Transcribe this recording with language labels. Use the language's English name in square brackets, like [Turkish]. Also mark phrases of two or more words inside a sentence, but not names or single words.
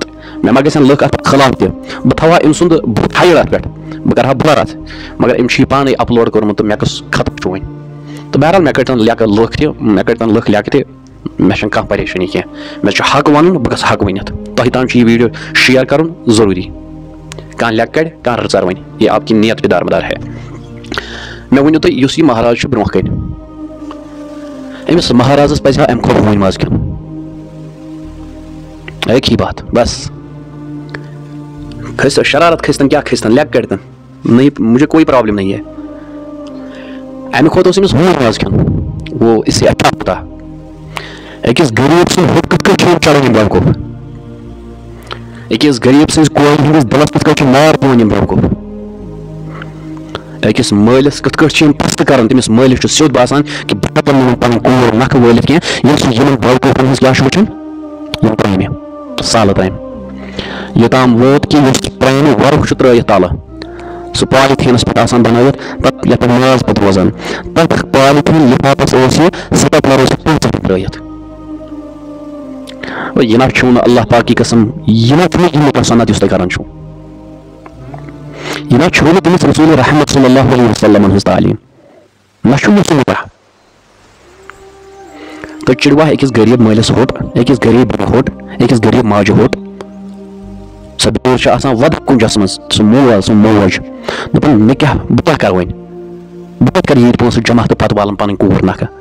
[Kashmiri] مےٚ ما گژھن لُکھ اتھ خلاف تہِ بہٕ تھاوہا أمۍ سُنٛد بُتھ ہایِڈ اتھ پٮ۪ٹھ بہٕ کرٕہا بلر اتھ مگر أمۍ چھُ یہِ پانے اپلوڈ کوٚرمُت تہٕ مےٚ کُس خطرٕ چھُ وۄنۍ. تہٕ بہرحال مےٚ کٔرۍتن لٮ۪کہٕ لُکھ تہِ مےٚ کٔرۍتن لُکھ لٮ۪کہٕ تہِ مےٚ چھنہٕ کانٛہہ پریشٲنی کینٛہہ. مےٚ چھُ حق ونُن بہٕ گژھٕ حق ؤنِتھ. تۄہہِ تام چھُ یہِ ویٖڈیو شیر کرُن ضروٗری. کانٛہہ لٮ۪کہٕ کڑِ کانٛہہ رٕژر وَنہِ [Urdu] یہ آپ کی نیت بھی دارمدار ہے. [Kashmiri] مےٚ ؤنِو تُہۍ یُس یہِ مہراز چھُ برونٛہہ کَنہِ أمِس مہرازس پزِ ہا اَمہِ کھۄتہٕ ہوٗنۍ ماز کھیوٚن. [Urdu] ایک ہی بات بس. [Kashmiri] کھٔسۍ شرارت کھٔسۍتن کیٛاہ کھٔسۍتن لٮ۪کہٕ کڑتن [Urdu] نہیں مجھے کوئی پرابلم نہیں ہے. [Kashmiri] اَمہِ کھۄتہٕ اوس أمِس ہوٗنۍ ماز کھیوٚن [Urdu] وہ اس سے اچھا ہوتا. [Kashmiri] أکِس غریٖب سُنٛد ہُتھ کِتھ کٔنۍ چھُ یِم چڑان یِم بیوقوٗف. أکِس غریٖب سٕنٛزِ کورِ ہٕنٛدِس دِلس کِتھ کٔنۍ چھُ مار دِوان یِم بیوقوٗف. أکِس مٲلِس کِتھ کٔنۍ چھِ یِم پستہٕ کران. تٔمِس مٲلِس چھُ سیوٚد باسان کہِ بہٕ ہٮ۪کہٕ نہٕ پنٕنۍ کوٗر نکھٕ وٲلِتھ کینٛہہ ییٚلہِ سُہ یِمن بیوقوٗفن ہٕنٛز کیٛاہ چھُ وٕچھان یِم ترٛامہِ سالہٕ ترٛامہِ یوٚتام ووت کہِ یُس ترٛامہِ وۄرُکھ چھُ ترٛٲیِتھ تلہٕ سُہ پالِتھیٖنس پٮ۪ٹھ آسان بنٲوِتھ پتہٕ یتھ پٮ۪ٹھ ماز پتہٕ روزان تتھ پالِتھیٖن لفافس اوس یہِ سِٹیپلر اوس پانٛژن ترٛٲیِتھ. یہِ نہ چھُو نہٕ [Urdu] اللہ پاک کی قسم [Kashmiri] یہِ نہ چھُنہٕ یہِ نکاح سنت یُس تُہۍ کران چھُو. یہِ نہ چھُو نہٕ تٔمِس رسول رحمت [Arabic] صلی اللہ علیہ وسلم [Kashmiri] ہٕنٛز تعلیٖم نہ چھُ یہِ سُہ نکاح. تُہۍ چِڑوا أکِس غریٖب مٲلِس ہوٚٹ أکِس غریٖب بیٚنہِ ہوٚٹ أکِس غریٖب ماجہِ ہوٚٹ. سۄ بِچٲر چھِ آسان وَدٕ کُنجس منٛز سُہ مول سُہ موج دَپان مےٚ کیٛاہ بہٕ کیٛاہ کرٕ وۄنۍ بہٕ کتہِ کرٕ ییٖتۍ پونٛسہٕ جمع تہٕ پتہٕ والن پنٕنۍ کوٗر نکھٕ.